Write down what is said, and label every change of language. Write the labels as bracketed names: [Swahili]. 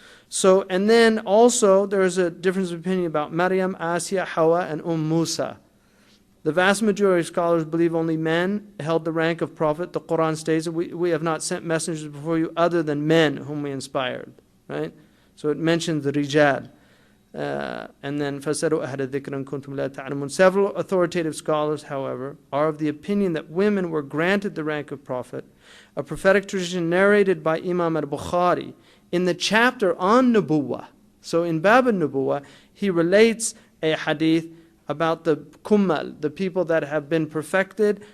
[English] So, and then also there's a difference of opinion about Maryam, Asiya, Hawa, and Musa. The vast majority of scholars believe only men held the rank of prophet. The Quran states that we have not sent messengers before you other than men whom we inspired, right? So it mentions the rijal. And then [Arabic] فَسَرُوا أَهْلَ الذِّكْرِ إِن كُنتُمْ لَا تَعْلَمُونَ. [English] Several authoritative scholars, however, are of the opinion that women were granted the rank of prophet. A prophetic tradition narrated by Imam al-Bukhari in the chapter on Nubuwah. So in Bab al-Nubuwah, he relates a hadith about the kummal, the people that have been perfected.